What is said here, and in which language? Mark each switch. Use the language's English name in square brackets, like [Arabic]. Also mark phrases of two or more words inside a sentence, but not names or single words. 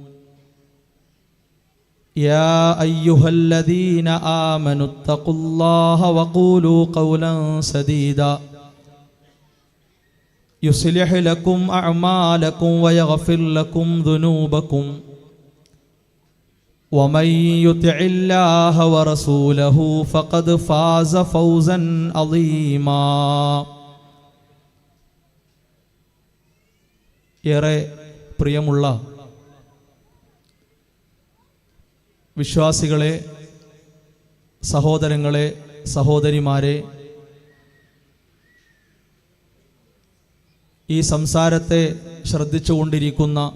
[Arabic] يا أيها الذين آمنوا اتقوا الله وقولوا قولا سديدا يصلح لكم أعمالكم ويغفر لكم ذنوبكم ومن يطع الله ورسوله فقد فاز فوزا عظيما. [Malayalam] ഏറെ പ്രിയമുള്ള വിശ്വാസികളെ, സഹോദരങ്ങളെ, സഹോദരിമാരെ, ഈ സംസാരത്തെ ശ്രദ്ധിച്ചുകൊണ്ടിരിക്കുന്ന